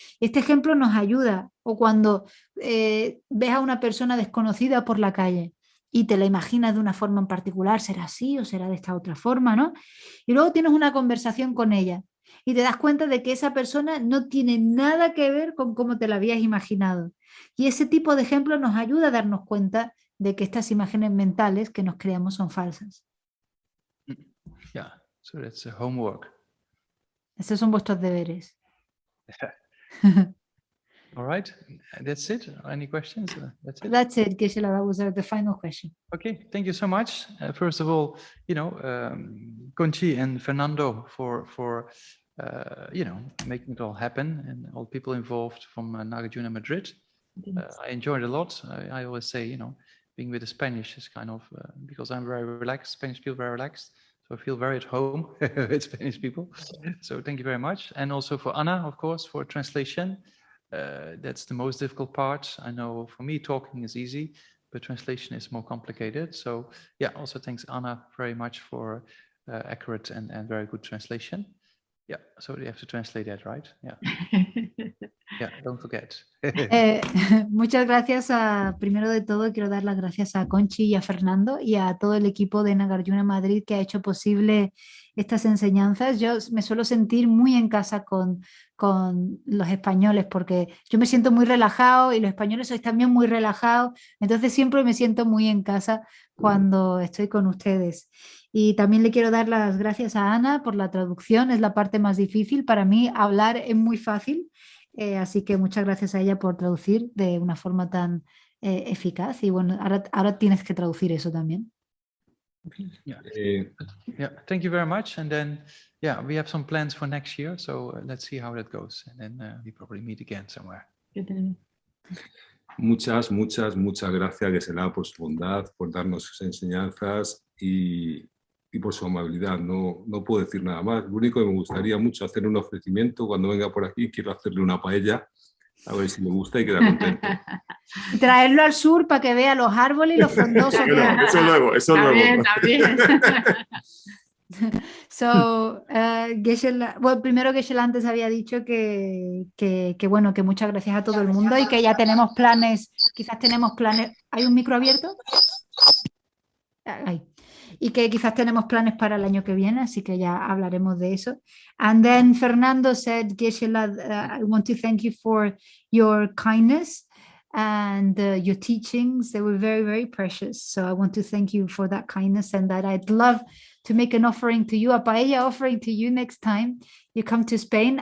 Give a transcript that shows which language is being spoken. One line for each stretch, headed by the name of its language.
Spanish: Este ejemplo nos ayuda. O cuando ves a una persona desconocida por la calle y te la imaginas de una forma en particular, será así o será de esta otra forma, ¿no? Y luego tienes una conversación con ella y te das cuenta de que esa persona no tiene nada que ver con cómo te la habías imaginado. Y ese tipo de ejemplos nos ayuda a darnos cuenta de que estas imágenes mentales que nos creamos son falsas.
English: Yeah, so that's a homework.
Spanish: Esos son vuestros deberes.
English: All right, that's it. Any questions? That's it. That's it, Geshe. That was the final question. Okay, thank you so much. First of all, Conchi and Fernando for making it all happen, and all people involved from Nagarjuna Madrid. I enjoyed it a lot. I always say, being with the Spanish is kind of, because I'm very relaxed, Spanish people very relaxed. So I feel very at home with Spanish people. So thank you very much. And also for Anna, of course, for translation. That's the most difficult part. I know for me, talking is easy, but translation is more complicated. So yeah, also thanks Anna very much for accurate and very good translation. Yeah, so you have to translate that, right? Yeah. Yeah, don't forget.
Spanish: Muchas gracias. Primero de todo, quiero dar las gracias a Conchi y a Fernando y a todo el equipo de Nagarjuna Madrid que ha hecho posible estas enseñanzas. Yo me suelo sentir muy en casa con los españoles porque yo me siento muy relajado y los españoles sois también muy relajados. Entonces siempre me siento muy en casa cuando estoy con ustedes. Y también le quiero dar las gracias a Ana por la traducción. Es la parte más difícil. Para mí hablar es muy fácil. Así que muchas gracias a ella por traducir de una forma tan eficaz. Y bueno, ahora tienes que traducir eso también.
English: Yeah, thank you very much. And then, yeah, we have some plans for next year. So let's see how that goes. And then we probably meet again somewhere.
Spanish: Muchas gracias, Geshe, por su bondad, por darnos sus enseñanzas y por su amabilidad. No puedo decir nada más. Lo único que me gustaría mucho hacer un ofrecimiento. Cuando venga por aquí quiero hacerle una paella, a ver si le gusta y queda contento. Y traerlo al sur para que vea los árboles y los frondosos. Eso luego. También. So, primero Geshe antes había dicho que bueno, que muchas gracias a todo el mundo y que ya tenemos planes, quizás tenemos planes. ¿Hay un micro abierto? Ahí. Y que quizás tenemos planes para el año que viene, así que ya hablaremos de eso.
English: And then Fernando said, Geshe, I want to thank you for your kindness and your teachings. They were very, very precious. So I want to thank you for that kindness, and that I'd love to make an offering to you, a paella offering to you next time you come to Spain.